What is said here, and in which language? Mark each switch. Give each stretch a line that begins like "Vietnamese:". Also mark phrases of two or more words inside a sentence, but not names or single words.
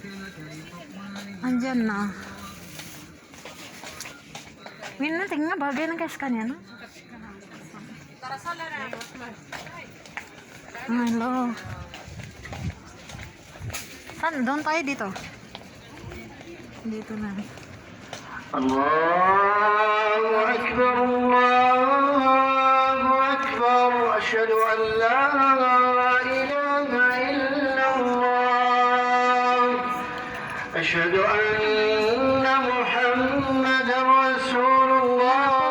Filipino: Andyan na. Minna, tingnan. Bagay na kasi kanina, no? Hello. Saan? Doon tayo dito. Dito na.
Arabic: الله أكبر، الله أكبر. أشهد أن لا إله إلا الله. أشهد أن محمدا رسول الله.